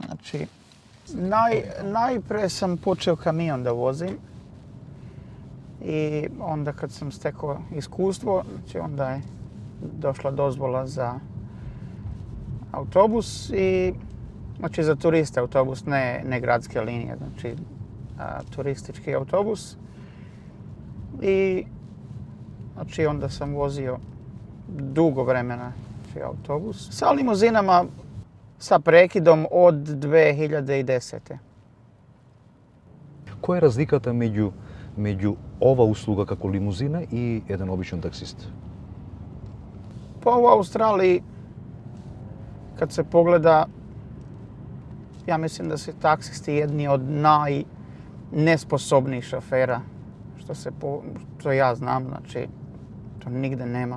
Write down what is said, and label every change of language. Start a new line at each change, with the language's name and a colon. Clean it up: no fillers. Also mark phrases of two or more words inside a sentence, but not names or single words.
Serbian: Znači, najprije sam počeo kamion da vozim i onda kad sam stekao iskustvo, znači onda je došla dozvola za autobus i znači za turiste autobus, ne gradske linije, znači turistički autobus. I znači onda sam vozio dugo vremena znači, autobus sa limuzinama sa prekidom od 2010.
Macedonian: Која е разликата меѓу ова услуга како лимузина и еден обичен таксист?
Serbian: Pa u Australiji, kad se pogleda, ja mislim da su taksisti jedni od najnesposobnijih šofera, što ja znam, znači to nigde nema.